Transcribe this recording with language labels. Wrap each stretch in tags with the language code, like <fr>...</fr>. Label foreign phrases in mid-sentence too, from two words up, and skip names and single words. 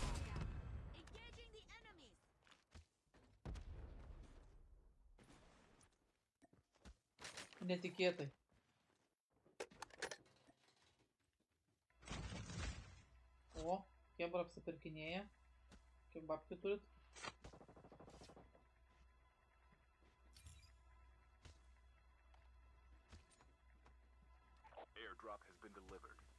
<lt>Netikėtai. O, hebra apsipirkinėja. Kiek babkių turit?</lt> <en>Airdrop has been delivered.</en>